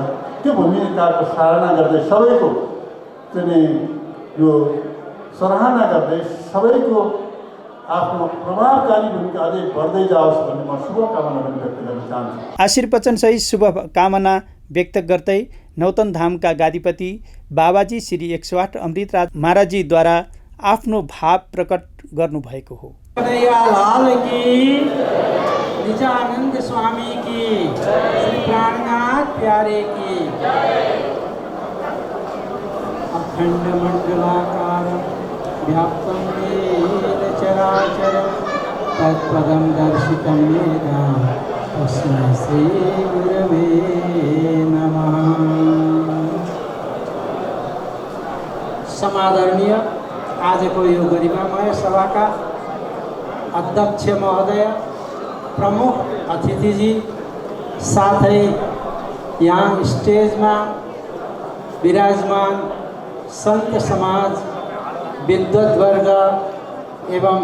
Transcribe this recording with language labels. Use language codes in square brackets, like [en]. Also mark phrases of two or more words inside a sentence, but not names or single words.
[ne] त्यो भूमिकाको सराहना गर्दै सबैको चाहिँ यो सराहना गर्दै सबैको आफ्नो प्रभावकारी भूमिका अझै बढ्दै जाओस् भन्ने म शुभकामना पनि व्यक्त गर्न चाहन्छु। आशीर्वचनसहित शुभकामना व्यक्त गर्दै नौतन धामका गादीपति बाबाजी श्री 108 अमृतराज महाराजजीद्वारा आफ्नो भाव प्रकट गर्नुभएको हो। [hi] लाल की, निजानंद स्वामी की, श्री प्राणनाथ प्यारे की। [sa] अखंड मंडलाकार व्याप्तं येन चराचरं तत्पदं दर्शितं येन तस्मै श्री गुरवे नमः। [ne] समादरणीय आजको यो गरिमामय सभाका अध्यक्ष महोदय, प्रमुख अतिथिजी, साथै यहाँ स्टेजमा विराजमान सन्त समाज, विद्वद्वर्ग एवं